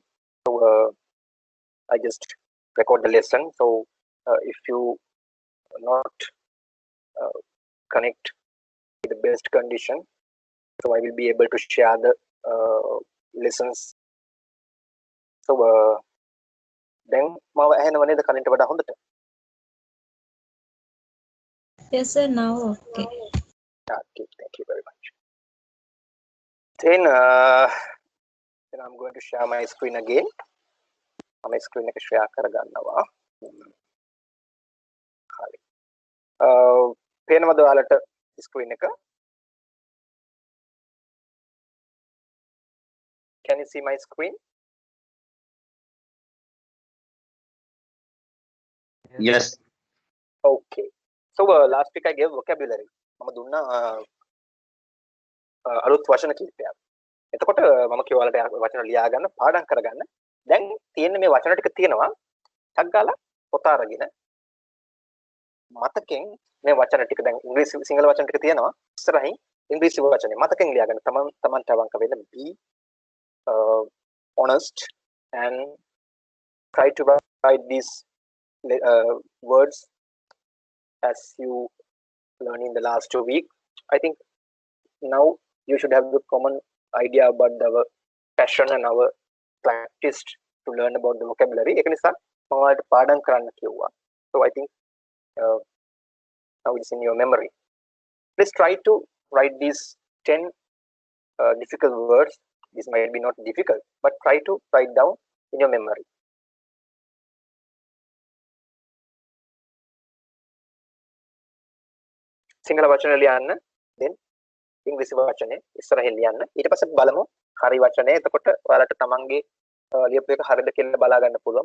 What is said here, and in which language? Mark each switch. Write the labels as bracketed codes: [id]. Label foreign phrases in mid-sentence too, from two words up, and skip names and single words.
[en] So I just record the lesson. So if you not connect with the best condition, so I will be able to share the lessons. So then [si] මාව ඇහෙනව නේද කලින්ට වඩා හොඳට? [en] Yes, sir. Now okay. Okay, thank you very much. Then I'm going to share my screen again. My screen [si] එක share කරගන්නවා. හරි. පේනවද ඔයාලට screen එක? [en] Can you see my screen? Yes. Okay. So last week I gave vocabulary. [si] මම දුන්නා අලුත් වචන කිහිපයක්. එතකොට මම කිව්වා ඔයාලට වචන ලියා ගන්න පාඩම් කරගන්න. දැන් තියෙන්නේ මේ වචන ටික තියෙනවා. ටක් ගාලා පොත අරගෙන මතකෙන් මේ වචන ටික දැන් ඉංග්‍රීසි සිංහල වචන ටික තියෙනවා. ඉස්සරහින් ඉංග්‍රීසි වචනේ මතකෙන් ලියා ගන්න. තමන්ට අවංක වෙන්න [en] be honest and try to write these words as you learned in the last 2 weeks. I think now you should have the common idea about our passion and our practice to learn about the vocabulary. [si] ඒක නිසා මම ඔයාලට පාඩම් කරන්න කිව්වා. [en] So I think now it's in your memory. Please try to write these 10 difficult words. This might be not difficult, but try to write down in your memory. [si] සිංහල වචන ලියන්න, then ඉංග්‍රීසි වචනේ ඉස්සරහින් ලියන්න. ඊට පස්සේ බලමු හරි වචනේ. එතකොට ඔයාලට තමන්ගේ ලියපු එක හරියද කියලා බලා ගන්න පුළුවන්.